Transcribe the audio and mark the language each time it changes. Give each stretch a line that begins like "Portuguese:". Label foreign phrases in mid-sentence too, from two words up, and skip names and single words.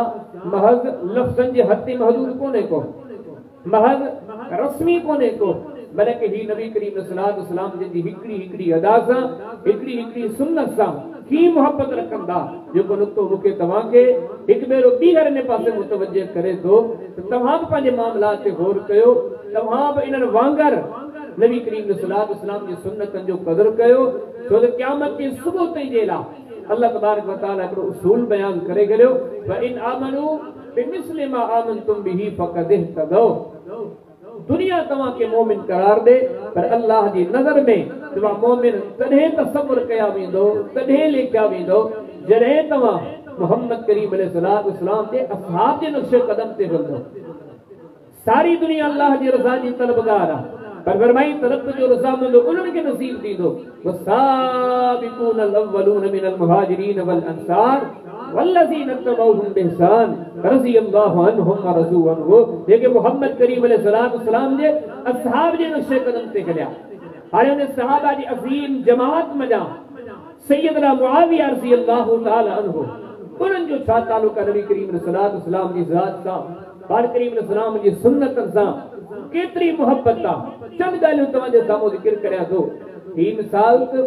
Sindhi: महज़ लफ़्ज़नि जे हद महदूद कोन्हे को महज़ रस्मी कोन्हे को बल्कि ही नबी करीम
Arabic: صلى الله عليه وسلم
Sindhi: जिन जी हिकड़ी अदा सां हिकड़ी सुन्नत सां की मोहब्बत रखंदा जेको नुक्तो मूंखे तव्हांखे हिकु भेरो ॿीहर इन पासे मुतवजह करे थो त तव्हां बि पंहिंजे मामलात ते गौर कयो तव्हां बि इन्हनि वांगर नबी करीम
Arabic: صلى الله عليه وسلم
Sindhi: जी सुन्नतनि जो क़दर कयो छो त क़यामत जे सुबुह ताईं जे लाइ
Arabic: الله تبارك وتعالى
Sindhi: हिकिड़ो उसूल बयान करे छॾियो
Arabic: فإن آمنوا بمثل ما آمنتم به فقد اهتدوا
Sindhi: दुनिया तव्हां खे मोमिन करार दे पर अल्लाह जी नज़र में तव्हां मोमिन तॾहिं तसव्वुर कया वेंदो तॾहिं लेखिया वेंदो जॾहिं तव्हां मोहम्मद करीम
Arabic: عليه الصلاة والسلام
Sindhi: जे असहाब जे नक्शे कदम ते हलंदो सारी दुनिया अल्लाह जी रज़ा जी तलबगार आहे पर फरमाई तरफ जो रज़ामंद उन्हनि खे नसीब थींदो वसाबिकून
Arabic: الأولون من المهاجرين والأنصار والذين اتبعوهم بإحسان رضي الله عنهم ورضوا عنه
Sindhi: जेके मोहम्मद करीम
Arabic: عليه الصلاة والسلام
Sindhi: जे असहाब जे नक्शे कदम ते हलिया हाणे उन सहाबा जी अज़ीम जमात मजा सैयदना मुआविया
Arabic: رضي الله تعالى عنه
Sindhi: उन्हनि जो छा ताल्लुक़ नबी करीम
Arabic: عليه الصلاة والسلام
Sindhi: जी ज़ात सां पाक करीम अलैहिस्सलाम जी सुन्नतनि सां केतरी मोहब्बत आहे चंद ॻाल्हियूं तव्हांजे साम्हूं ज़िक्र करियां थो ही मिसाल